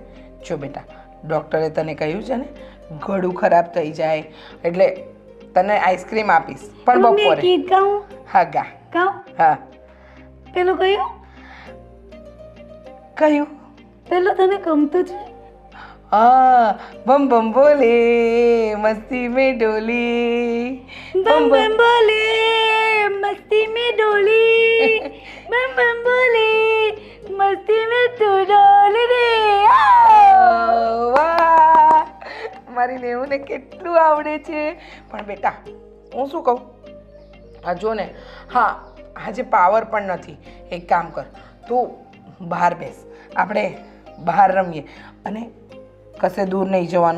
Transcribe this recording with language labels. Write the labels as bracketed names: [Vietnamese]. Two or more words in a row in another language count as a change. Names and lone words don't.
[Gujarati] જો બેટા ડૉક્ટરે તને કહ્યું છે ને ગળું ખરાબ થઈ જાય એટલે તને આઈસ્ક્રીમ આપીશ પણ મમ્મી એક બપોરે. ગીત ગાઉં. હા ગા. ગાઉં. હા પેલું કયું કયું? પેલું તને ગમતું છે. [Hindi] हाँ बम बम बोले मस्ती में डोली बम बम बोले मस्ती में डोली बम बम बोले मस्ती में तू डोली रे. [Gujarati] વાહ મારી નેવુંને કેટલું આવડે છે. પણ બેટા હું શું કહું આ જો ને હા આજે પાવર પણ નથી. એક કામ કર તું બહાર બેસ આપણે બહાર રમીએ અને કશે દૂર નહીં જવાનું.